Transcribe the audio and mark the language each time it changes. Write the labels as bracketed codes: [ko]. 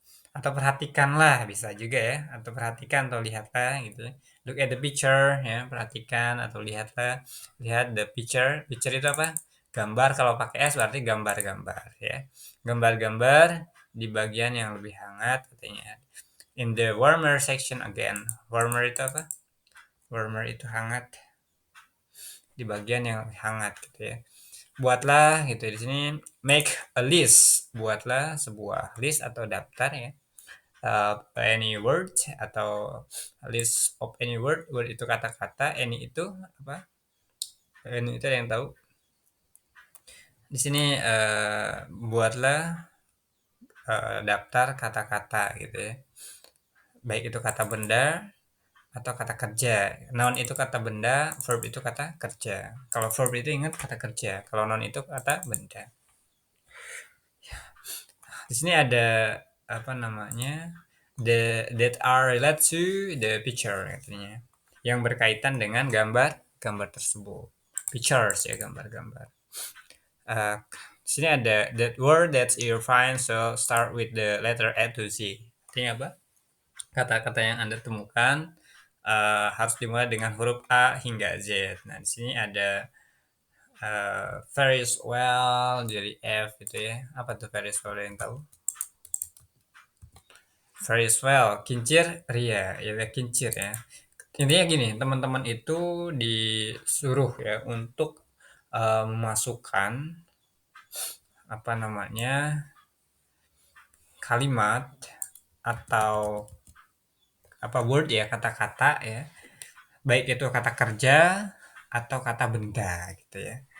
[id] Atau perhatikanlah bisa juga ya. Atau perhatikan atau lihatlah gitu. [en] Look at the picture [id] ya. Perhatikan atau lihatlah. Lihat [en] the picture. [id] Picture itu apa? Gambar. Kalau pakai S berarti gambar-gambar ya. Gambar-gambar. di bagian yang lebih hangat katanya. [en] In the warmer section again. [id] Warmer itu apa? Warmer itu hangat. Di bagian yang lebih hangat gitu ya. Buatlah gitu di sini [en] make a list. [id] Buatlah sebuah list atau daftar ya. [en] Any word atau list of any word. [id] Word itu kata-kata, any itu apa? Any itu ada yang tahu? Di sini buatlah daftar kata-kata gitu ya. Baik itu kata benda atau kata kerja. Noun itu kata benda, verb itu kata kerja. Kalau verb itu ingat kata kerja, kalau noun itu kata benda. Di sini ada apa namanya? [en] That are related to the picture [id] artinya. Yang berkaitan dengan gambar tersebut. Pictures ya, gambar-gambar. Di sini ada [en] that word that you find, so start with the letter A to Z. [id] Artinya apa? Kata-kata yang Anda temukan harus dimulai dengan huruf A hingga Z. Nah, di sini ada very well jadi F gitu ya. Apa tuh very well yang tahu? Very well, kincir ria, ya kincir ya. Intinya gini, teman-teman itu disuruh ya untuk memasukkan apa namanya kalimat atau apa word ya kata-kata ya baik itu kata kerja atau kata benda gitu ya.